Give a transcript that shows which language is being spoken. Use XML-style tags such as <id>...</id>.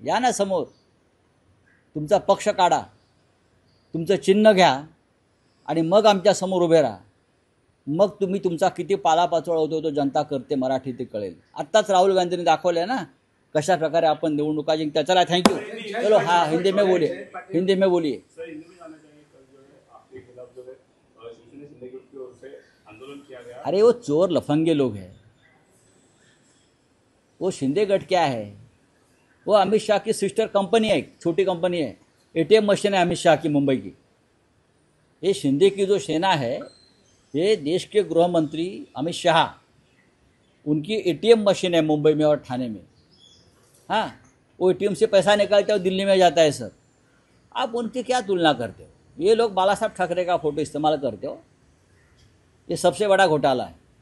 <mr>या ना समोर, तुमचा पक्ष काढा, तुमचं चिन्ह घ्या आणि मग आमच्या समोर उभे राहा. मग तुम्ही तुमचा किती पालापाचोळा होतो तो जनता करते मराठी ते कळेल. आत्ताच राहुल गांधींनी दाखवलं ना कशा प्रकारे आपण निवडणुका जिंकता. चला, थँक्यू.</mr> <hi>चलो, हाँ हिंदी में बोलिए, हिंदी में बोलिए. अरे वो चोर लफंगे लोग हैं. वो शिंदे गट क्या है? वो अमित शाह की सिस्टर कंपनी है, एक छोटी कंपनी है. ATM मशीन है अमित शाह की मुंबई की. ये शिंदे की जो सेना है, ये देश के गृह मंत्री अमित शाह, उनकी ATM मशीन है मुंबई में और ठाणे में. हाँ, वो ATM से पैसा निकालते हो दिल्ली में जाता है सर। आप उनकी क्या तुलना करते हो? ये लोग बाला साहब ठाकरे का फोटो इस्तेमाल करते हो, ये सबसे बड़ा घोटाला है।</hi>